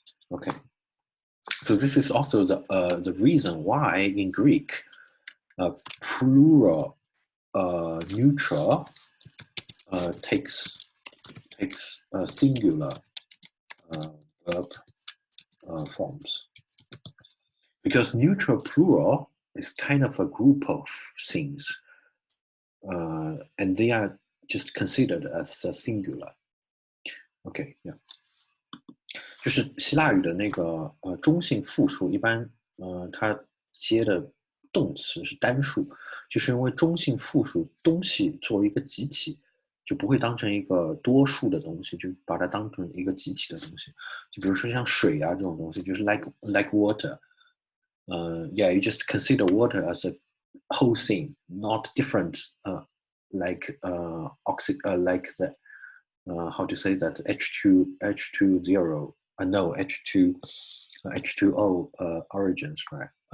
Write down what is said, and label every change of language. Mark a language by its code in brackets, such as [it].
[en] Okay, so this is also the reason why in Greek, plural neutral takes singular verb forms, because neutral plural is kind of a group of things, and they are just considered as a singular. Okay, yeah. [zh] 就是希腊语的那个中性复数，一般它接的动词是单数，就是因为中性复数东西作为一个集体，就不会当成一个多数的东西，就把它当成一个集体的东西。就比如说像水啊这种东西，就是 [en] like water， yeah, you just consider water as a whole thing, not different, like like the how to say that H2O, no, H2O origins, right?